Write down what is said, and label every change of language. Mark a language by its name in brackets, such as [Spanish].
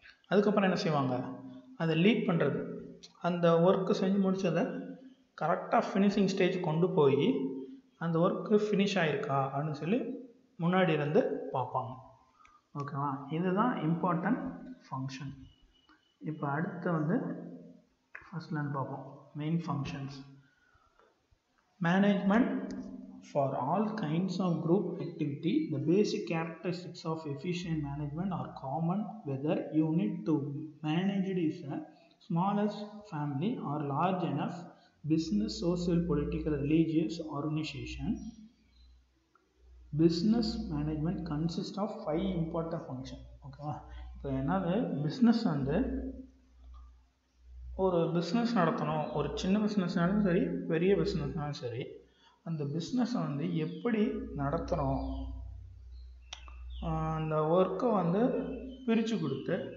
[Tamil] அதுக்கப்புறம் என்ன செய்வாங்க, அதை லீட் பண்ணுறது, அந்த ஒர்க்கு செஞ்சு முடித்ததை கரெக்டாக ஃபினிஷிங் ஸ்டேஜ் கொண்டு போய் அந்த ஒர்க்கு ஃபினிஷ் ஆகிருக்கா அப்படின்னு சொல்லி முன்னாடி இருந்து பார்ப்பாங்க. ஓகேவா? இதுதான் இம்பார்ட்டன்ட் ஃபங்க்ஷன். இப்போ அடுத்து ஃபர்ஸ்ட்லேருந்து பார்ப்போம். Main functions. [English] Management for all kinds of group activity, the basic characteristics of efficient management are common whether unit to managed is a smallest family or large enough business, social, political, religious organization. Business management consists of 5 important functions. [Tamil] ஓகேவா? இப்போ என்னது, business ஒரு business நடத்தணும், ஒரு சின்ன பிஸ்னஸ்னாலும் சரி பெரிய பிஸ்னஸ்னாலும் சரி, அந்த பிஸ்னஸை எப்படி நடத்துகிறோம், அந்த ஒர்க்கை பிரித்து கொடுத்து